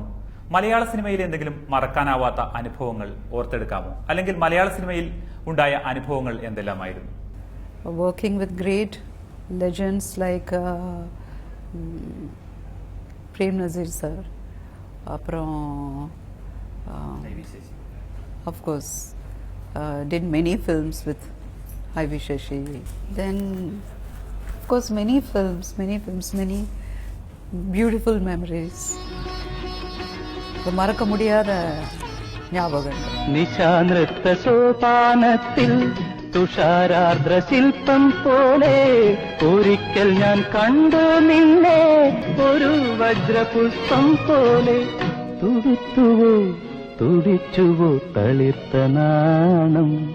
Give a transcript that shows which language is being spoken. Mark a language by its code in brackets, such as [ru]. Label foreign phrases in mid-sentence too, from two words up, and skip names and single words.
[ml] മലയാള സിനിമയിൽ എന്തെങ്കിലും മറക്കാനാവാത്ത അനുഭവങ്ങൾ ഓർത്തെടുക്കാമോ? അല്ലെങ്കിൽ മലയാള സിനിമയിൽ ഉണ്ടായ അനുഭവങ്ങൾ എന്തെല്ലാമായിരുന്നു? [en] working with great legends like പ്രേം നസീർ സർ, അപ്പുറം of course did many films with Ivy Shashi. Then of course many films, many beautiful memories. [ta] மறக்க முடியாத ஞாபகங்கள். [ml] നിശാനൃത്ത സോപാനത്തിൽ തുഷാരാർദ്ര ശില്പം പോലെ ഒരിക്കൽ ഞാൻ കണ്ടു നിന്നെ ഒരു വജ്രപുഷ്പം പോലെ തുടിച്ചുവോ തുടിച്ചുവോ തളിർത്ത നാണം